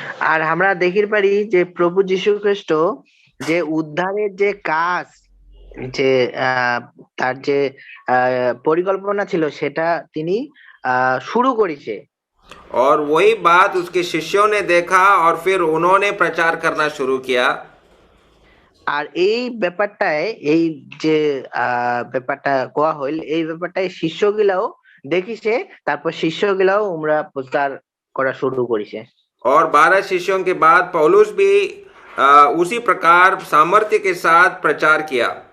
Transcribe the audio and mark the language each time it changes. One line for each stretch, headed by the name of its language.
Bangla: আর আমরা দেখির পারি যে প্রভু যীশু খ্রিস্ট যে উদ্ধারের যে কাজ, যে তার যে পরিকল্পনা ছিল সেটা তিনি শুরু করেছে।
Hindi: और वही बात उसके शिष्यों ने देखा और फिर उन्होंने प्रचार करना शुरू किया।
Bangla: আর এই ব্যাপারটায়, এই যে ব্যাপারটা কোয়া হইল, এই ব্যাপারটায় শিষ্যগুলাও দেখিছে, তারপর শিষ্যগুলাও আমরা প্রচার করা শুরু করেছে।
Hindi: और 12 शिष्यों के बाद पौलुस भी उसी प्रकार सामर्थ्य के साथ प्रचार किया।